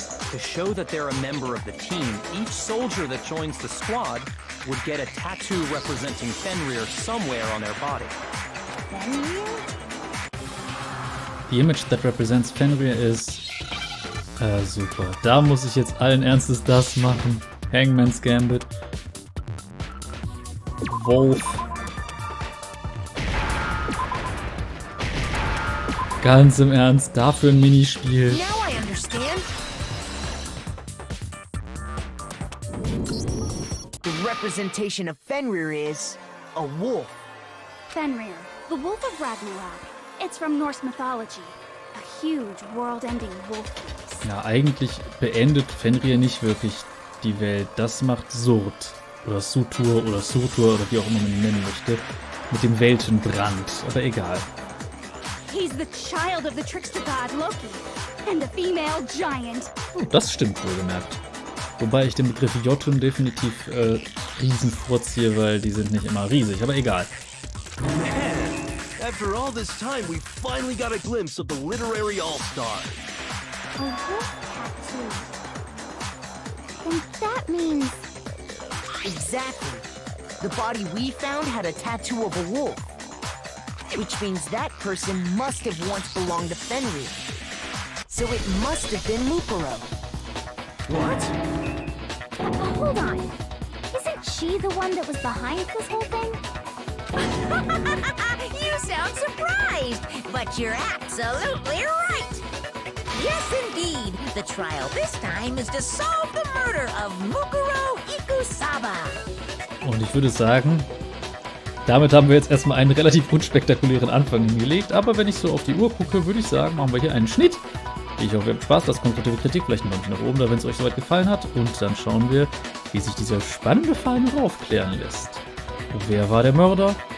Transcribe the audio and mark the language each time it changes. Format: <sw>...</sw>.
<en>To show that they're a member of the team, each soldier that joins the squad would get a tattoo representing Fenrir somewhere on their body. Fenrir? The image that represents Fenrir</en> <de>ist... super. Da muss ich jetzt allen Ernstes das machen. Hangman's Gambit.</de> <en>Wolf.</en> <de>Ganz im Ernst, dafür ein Minispiel.</de> <en>Now I understand. The representation of Fenrir is a wolf. Fenrir, the Wolf of Ragnarok. It's from Norse mythology. A huge, world-ending wolf beast.</en> <de>Ja, eigentlich beendet Fenrir nicht wirklich die Welt. Das macht Surt. Oder Sutur oder Surtur oder wie auch immer man ihn nennen möchte. Mit dem Weltenbrand. Aber egal.</de> <en>He's the child of the trickster god Loki and the female giant.</en> <de>Oh, das stimmt wohlgemerkt. Wobei ich den Begriff Jotun definitiv riesen vorziehe, weil die sind nicht immer riesig. Aber egal.</de> <en>Man, after all this time, we finally got a glimpse of the literary all-star. A wolf tattoo. And that means... Exactly. The body we found had a tattoo of a wolf. Which means that person must have once belonged to Fenrir. So it must have been Mukuro. What? Hold on. Isn't she the one that was behind this whole thing? You sound surprised, but you're absolutely right. Yes, indeed. The trial this time is to solve the murder of Mukuro Ikusaba.</en> <de>Und ich würde sagen, damit haben wir jetzt erstmal einen relativ unspektakulären Anfang hingelegt. Aber wenn ich so auf die Uhr gucke, würde ich sagen, machen wir hier einen Schnitt. Ich hoffe, ihr habt Spaß, lasst konstruktive Kritik, vielleicht ein Däumchen nach oben, da wenn es euch soweit gefallen hat. Und dann schauen wir, wie sich dieser spannende Fall noch aufklären lässt. Wer war der Mörder?</de>